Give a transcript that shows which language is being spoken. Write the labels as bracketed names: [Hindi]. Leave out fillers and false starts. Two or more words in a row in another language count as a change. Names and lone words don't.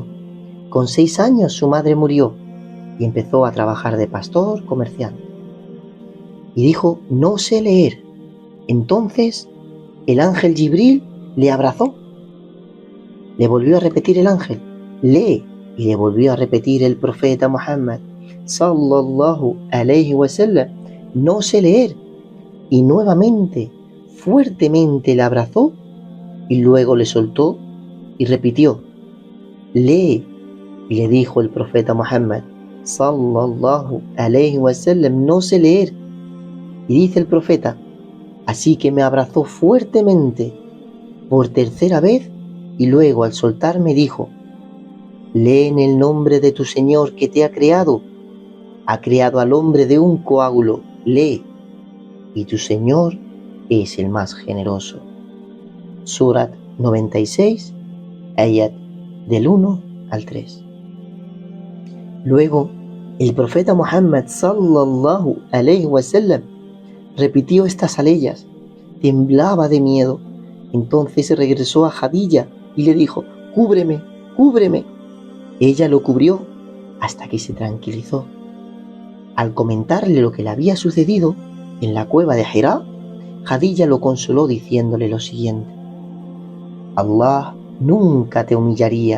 [Spanish] Con 6 años su madre murió y empezó a trabajar de pastor, comerciante. Y dijo: no sé leer. Entonces el ángel Jibril le abrazó. Le volvió a repetir el ángel: lee. Y le volvió a repetir el profeta Muhammad [Arabic] صلى الله عليه وسلم: [Spanish] no sé leer. Y nuevamente, fuertemente le abrazó y luego le soltó y repitió: lee. Y le dijo el profeta Muhammad [Arabic] صلى الله عليه وسلم: [Spanish] no sé leer. Y dice el profeta: así que me abrazó fuertemente por tercera vez y luego al soltarme dijo: lee en el nombre de tu Señor que te ha creado al hombre de un coágulo, lee, y tu Señor es el más generoso. Surat 96, ayat del 1 al 3. Luego, el profeta Muhammad [Arabic] صلى الله عليه وسلم [Spanish] repitió estas aleyas, temblaba de miedo. Entonces regresó a Jadilla y le dijo: cúbreme, cúbreme. Ella lo cubrió hasta que se tranquilizó. Al comentarle lo que le había sucedido en la cueva de Hirá, Jadilla lo consoló diciéndole lo siguiente: Allah nunca te humillaría.